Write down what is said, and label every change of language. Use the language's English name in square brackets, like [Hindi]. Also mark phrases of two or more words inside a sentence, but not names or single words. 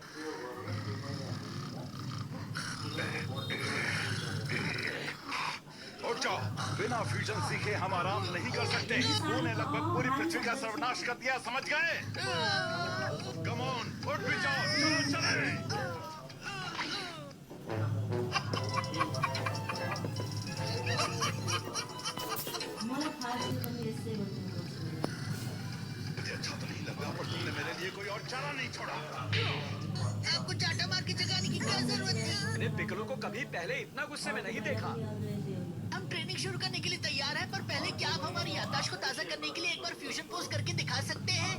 [Hindi] उठ जाओ, बिना फ्यूजन सीखे हम आराम नहीं कर सकते। इसने लगभग पूरी पृथ्वी का सर्वनाश कर दिया, समझ गए? [English] come on, [Hindi] उठ भी जाओ, चलो चले। [Nepali] मलाई थाहा थियो पनि यस्तै गर्नुपर्छ। [Hindi] मुझे अच्छा तो नहीं लगा, पर तुमने मेरे लिए कोई और चारा नहीं छोड़ा। आपको चाटा मार के जगाने की क्या जरूरत थी? मैंने पिकलो को कभी पहले इतना गुस्से में नहीं देखा। हम ट्रेनिंग शुरू करने के लिए तैयार हैं, पर पहले क्या आप हमारी याददाश्त को ताज़ा करने के लिए एक बार [English] fusion pose [Hindi] करके दिखा सकते हैं?